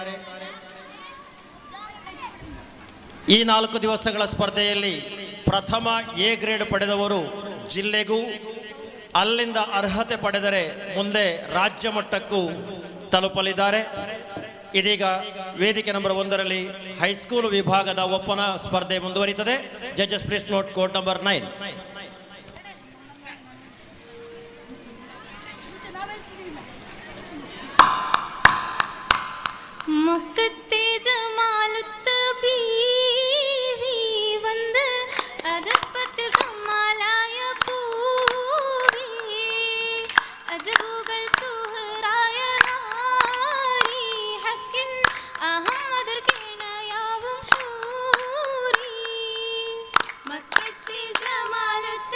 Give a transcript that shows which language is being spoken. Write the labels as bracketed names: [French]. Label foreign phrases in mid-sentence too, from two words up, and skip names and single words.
[Kannada] ಈ 4 ದಿವಸಗಳ ಸ್ಪರ್ಧೆಯಲ್ಲಿ ಪ್ರಥಮ ಎ ಗ್ರೇಡ್ ಪಡೆದವರು ಜಿಲ್ಲೆಗೂ ಅಲ್ಲಿಂದ ಅರ್ಹತೆ ಪಡೆದರೆ ಮುಂದೆ ರಾಜ್ಯ ಮಟ್ಟಕ್ಕೂ ತಲುಪಲಿದ್ದಾರೆ. ಇದೀಗ ವೇದಿಕೆ ನಂಬರ್ 1ರಲ್ಲಿ ಹೈಸ್ಕೂಲ್ ವಿಭಾಗದ ಒಪ್ಪನ ಸ್ಪರ್ಧೆ ಮುಂದುವರಿಯುತ್ತದೆ. [English] Judges please note court number 9. [Malayalam] മുക്കത്തെ ജമാലത്ത് ബീവി വന്ന് അകപ്പത്തിൽ കമാലായ പൂവി അജബുകൾ സുഹറായ നാരി ഹക്കിൻ അഹമ്മദർ കേണയാവും ഹൂരി മക്കത്തെ ജമാല